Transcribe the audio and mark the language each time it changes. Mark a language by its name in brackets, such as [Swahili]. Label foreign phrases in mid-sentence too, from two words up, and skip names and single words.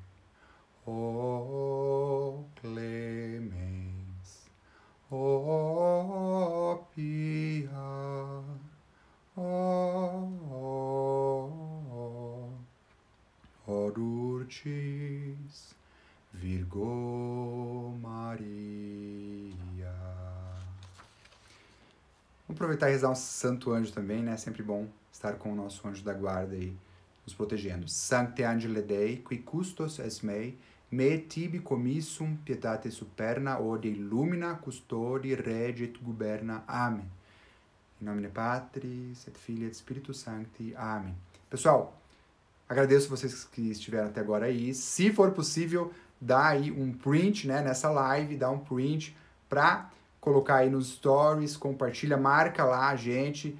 [Latin] O clemens, o pia, o dulcis Virgo Maria. [Portuguese] Vamos aproveitar e rezar um santo anjo também, né? Sempre bom estar com o nosso anjo da guarda aí, nos protegendo. [Latin] Sancte Angele Dei, qui custos es mei, me tibi commissum pietate superna, ode illumina, custodi, regit, guberna. [Portuguese] Amém. Em nome de [Latin] Patris, et Filii, et Spiritus Sancti. [Portuguese] Amém. Pessoal, agradeço vocês que estiveram até agora aí. Se for possível, dá aí um print, né, nessa live, dá um print para colocar aí nos stories, compartilha, marca lá a gente.